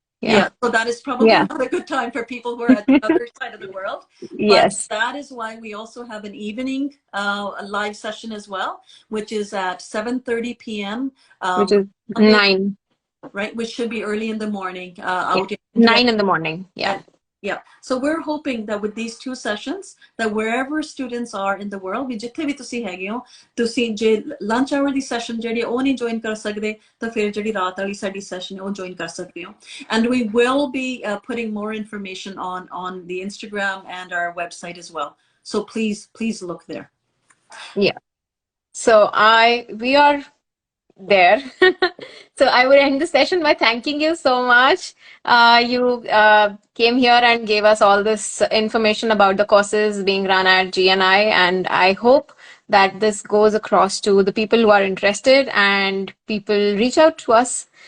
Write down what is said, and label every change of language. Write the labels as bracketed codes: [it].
[en] Yeah, so that is probably not a good time for people who are at the other side of the world. Yes. But that is why we also have an evening a live session as well, which is at 7:30 p.m. Which is 9. Right, which should be early in the morning. Out in 9 in the morning. Yeah. Yeah. So we're hoping that with these 2 sessions, that wherever students are in the world, we [pa] ਜਿੱਥੇ ਵੀ ਤੁਸੀਂ ਹੈਗੇ ਹੋ, ਤੁਸੀਂ ਜੇ lunch hour ਦੀ session ਜਿਹੜੀ ਉਹ ਨਹੀਂ join ਕਰ ਸਕਦੇ ਤਾਂ ਫਿਰ ਜਿਹੜੀ ਰਾਤ ਵਾਲੀ ਸਾਡੀ session ਉਹ join ਕਰ ਸਕਦੇ ਹੋ. [en] And we will be putting more information on the Instagram and our website as well. So please look there. Yeah. So we are there. So I would end the session by thanking you so much. You came here and gave us all this information about the courses being run at GNI, and I hope that this goes across to the people who are interested and people reach out to us.